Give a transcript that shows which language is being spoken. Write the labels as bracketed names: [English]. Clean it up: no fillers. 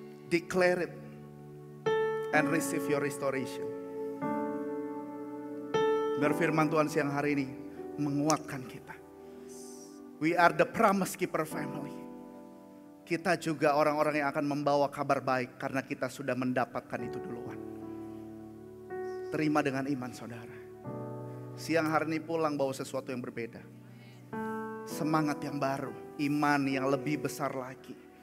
[English] Declare it and receive your restoration. [Indonesian] Biar firman Tuhan siang hari ini menguatkan kita. [English] We are the promise keeper family. [Indonesian] Kita juga orang-orang yang akan membawa kabar baik karena kita sudah mendapatkan itu duluan. Terima dengan iman saudara. Siang hari ini pulang bawa sesuatu yang berbeda. Semangat yang baru, iman yang lebih besar lagi.